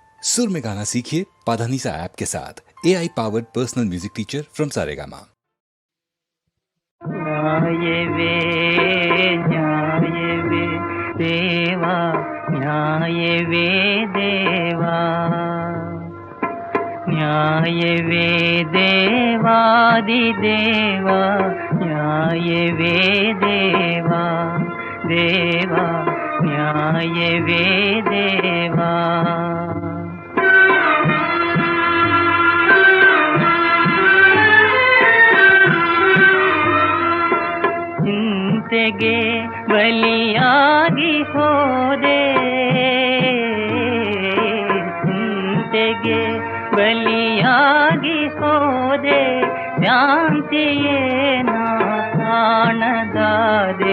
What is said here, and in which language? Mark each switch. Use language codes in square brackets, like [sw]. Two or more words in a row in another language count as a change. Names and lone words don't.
[hi] सुर में गाना सीखिए पाधानीसा ऐप के साथ। [en] AI powered personal music teacher from [hi] सारेगामा। [kn] ನ್ಯಾಯವೇ ನ್ಯಾಯವೇ ದೇವಾ, ನ್ಯಾಯವೇ ದೇವಾ, ನ್ಯಾಯವೇ ದೇವಾದಿದೇವಾ, ನ್ಯಾಯವೇ ದೇವಾ ದೇವಾ, ನ್ಯಾಯವೇ ದೇವಾ। ಚಿಂತೆಗೆ ಬಲಿಯಾಗಿ ಹೋದೆ, ಚಿಂತೆಗೆ ಬಲಿಯಾಗಿ ಹೋದೆ, ಶಾಂತಿಯೇ ನಾ ಕಾಣದಾದೆ।